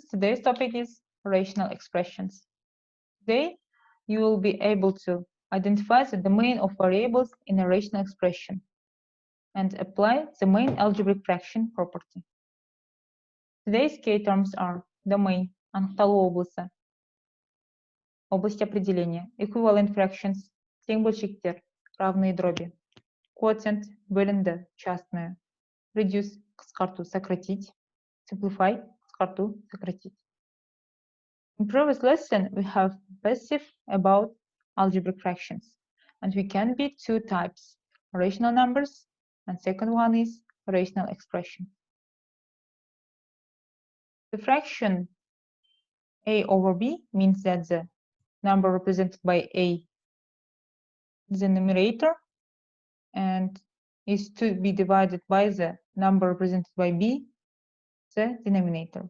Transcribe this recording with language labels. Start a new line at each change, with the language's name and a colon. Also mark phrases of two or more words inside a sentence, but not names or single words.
English: Today's topic is rational expressions. Today, you will be able to identify the domain of variables in a rational expression and apply the main algebraic fraction property. Today's key terms are domain,
Kazakh: анықталу облысы,
Russian: область определения,
English: equivalent fractions,
Kazakh: тең бөлшектер,
Russian: равные дроби,
Kazakh: quotient, бөлінді, частное, reduce, қысқарту, сократить, simplify, қысқарту, сократить.
English: In previous lesson, we have passive about algebraic fractions, and we can be two types, rational numbers, and second one is rational expression. The fraction a over b means that the number represented by a is the numerator and is to be divided by the number represented by b, the denominator.